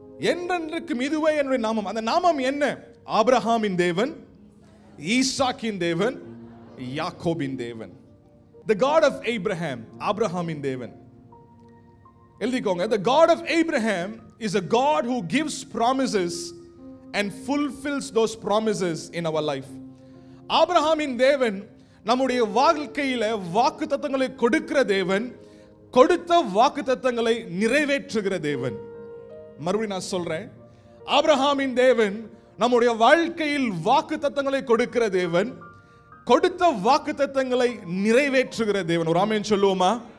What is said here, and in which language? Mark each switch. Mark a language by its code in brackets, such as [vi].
[ta] என்றென்றைக்கும் இதுவே என்னுடைய நாமம். அந்த நாமம் என்ன? ஆபிரகாமின் தேவன், ஈசாக்கின் தேவன், யாக்கோபின் தேவன். [en] The God of Abraham, [ta] ஆபிரகாமின் தேவன். எழுதிக்கோங்க. [en] The God of Abraham is a God who gives promises and fulfills those promises in our life. [ta] ஆபிரகாமின் தேவன் நம்முடைய வாழ்க்கையில வாக்குத்தத்தங்களை கொடுக்கிற தேவன், கொடுத்த வாக்குத்தத்தங்களை நிறைவேற்றுகிற தேவன். மறுபடியும் நான் சொல்றேன், ஆபிரகாமின் தேவன் நம்முடைய வாழ்க்கையில் வாக்குத்தத்தங்களை கொடுக்கிற தேவன், கொடுத்த வாக்குத்தத்தங்களை நிறைவேற்றுகிற தேவன். ஒரு ஆமென் சொல்லுவோமா?